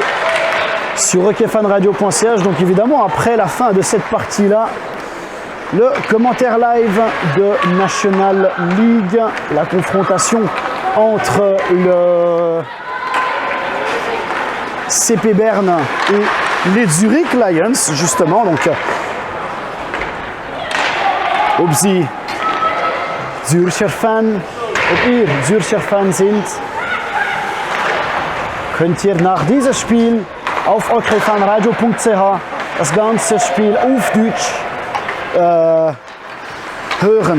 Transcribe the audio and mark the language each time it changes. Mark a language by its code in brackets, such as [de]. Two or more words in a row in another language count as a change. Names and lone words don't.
[fr] sur hockeyfanradio.ch, donc évidemment après la fin de cette partie-là, le commentaire live de National League, la confrontation entre le CP Berne et les Zurich Lions, justement. Donc, [de] ob sie Zürcher Fan, ob ihr Zürcher Fan sind, könnt ihr nach diesem Spiel auf hockeyfanradio.ch das ganze Spiel auf Deutsch hören.